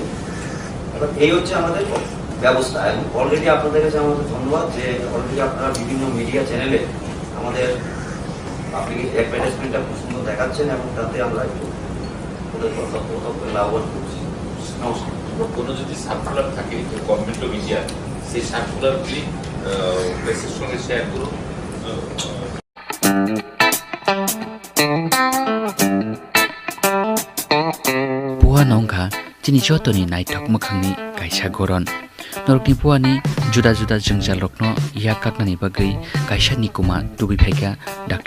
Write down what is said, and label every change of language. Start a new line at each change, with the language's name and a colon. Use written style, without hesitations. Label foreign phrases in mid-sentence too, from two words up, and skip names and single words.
Bangla: এবার এই হচ্ছে আমাদের ব্যবস্থা, এবং অলরেডি আপনাদের কাছে আমাদের ধন্যবাদ যে অলরেডি আপনারা বিভিন্ন
English: media channel
Bangla: আমাদের পাবলিক অ্যাডভার্টাইজমেন্টটা খুব সুন্দর দেখাচ্ছেন এবং তাতে আমরা একটু ওদের তথ্য লাভবান করছি। নমস্কার। কোনো যদি সার্কুলার থাকে গভর্নমেন্ট অফ ইন্ডিয়া, সেই সার্কুলারগুলি প্রেসের সঙ্গে শেয়ার করুন।
Kok Borok: Puha nongkha chini jotoni naitok mokhangni kaisa goron norokni puani juda juda jengjal rokno ya kaknani bagai kaisa nikuma tubi phaika Dr.